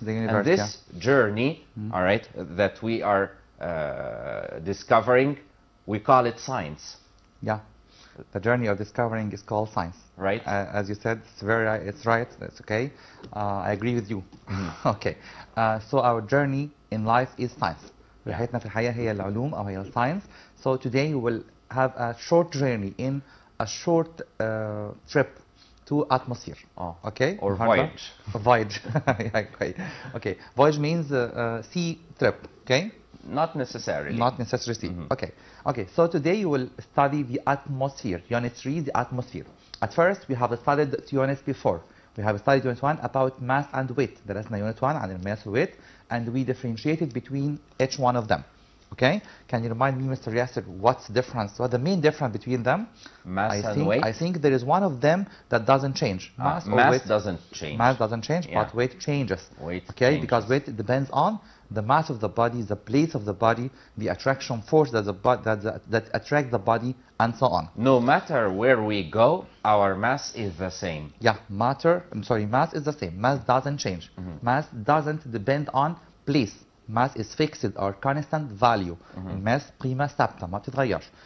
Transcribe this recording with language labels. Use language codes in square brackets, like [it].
[en] And this journey, all right, that we are discovering, we call it science. Yeah, the journey of discovering is called science. Right. As you said, it's right, that's okay. I agree with you. Okay. So our journey in life is science. [ar] رحلتنا في الحياة هي العلوم أو هي science. [en] So today we will have a short journey in a short trip to atmosphere. Okay. Or voyage. Voyage. Okay. Voyage means sea trip. Okay. Not necessarily. Not necessarily sea. Okay. So today you will study the atmosphere. Unit 3, the atmosphere. At first, we have studied 2 units before. We have studied unit 1 about mass and weight. [ar] درسنا [en] unit 1 [ar] عن الماس [en] والweight, and we differentiated between each one of them. Okay? Can you remind me, Mr. Yasser, what's the difference? What's the main difference between them? Mass and weight? I think there is one of them that doesn't change. Mass doesn't change. Mass doesn't change, but weight changes. Weight changes. Because weight depends on the mass of the body, the place of the body, the attraction force that attracts the body, and so on. No matter where we go, our mass is the same. Yeah, mass is the same. Mass doesn't change. Mass doesn't depend on place. Mass is fixed or constant value. [ar] Mass قيمة ثابتة ما بتتغيرش.